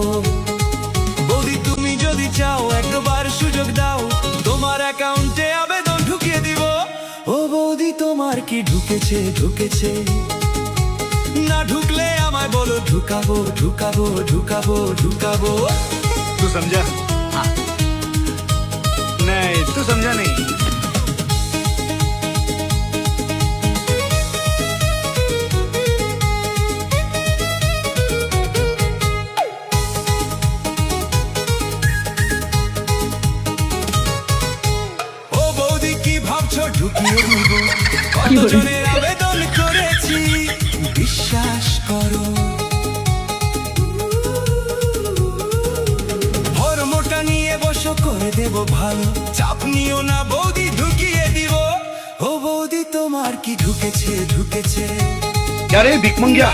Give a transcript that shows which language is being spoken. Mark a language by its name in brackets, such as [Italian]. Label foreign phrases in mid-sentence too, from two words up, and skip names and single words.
[Bangla] বৌদি তুমি যদি চাও একবার সুযোগ দাও, তোমার অ্যাকাউন্টে আবেদন ঢুকিয়ে দিব। ও বৌদি তোমার কি ঢুকেছে ঢুকেছে? না ঢুকলে আমায় বলো, ঢুকাবো ঢুকাবো ঢুকাবো ঢুকাবো। [Hindi] तू समझा? हाँ। नहीं तू समझा नहीं। [Bangla] ও বৌদি কি ভাবছো ঢুকিয়ে দিব? কতজনের আবেদন করেছি বিশ্বাস করো। ধর্মটা নিয়ে বসো, করে দেব ভালো, চাপ নিও না বৌদি, ঢুকিয়ে দিব। ও বৌদি তোমার কি ঢুকেছে ঢুকেছে? [Hindi] क्या रे भिख मंगिया?